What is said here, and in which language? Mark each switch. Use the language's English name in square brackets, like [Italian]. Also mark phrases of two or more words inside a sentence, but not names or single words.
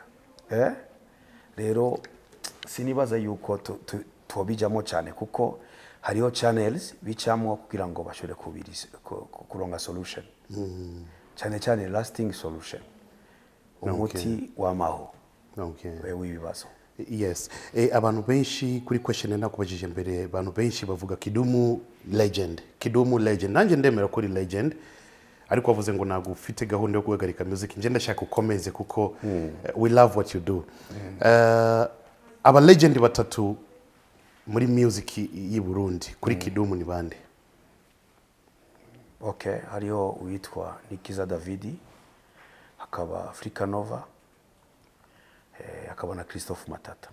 [Rundi] Rero sinibaza yuko tubijamo cyane kuko hariho channels bicamwo kugira ngo bashore kuronga solution. [English] Cyane lasting solution. [Rundi] Umuti w'amaho. W'ibibazo. Yes. Abantu benshi kuri question nakubajije mbere abantu benshi bavuga Kidumu legend. Nanjye ndemera kuri legend. ariko wavuze ngo ntabwo ufite gahunda yo guhagarika music nje ndashaka ukomeze kuko [English] we love what you do. [Rundi] Aba legend batatu muri music y'i Burundi kuri Kidumu ni bande? Okay, hariho uwitwa Nikiza Davidi, hakaba Africa Nova, hakaba na Christophe Matata.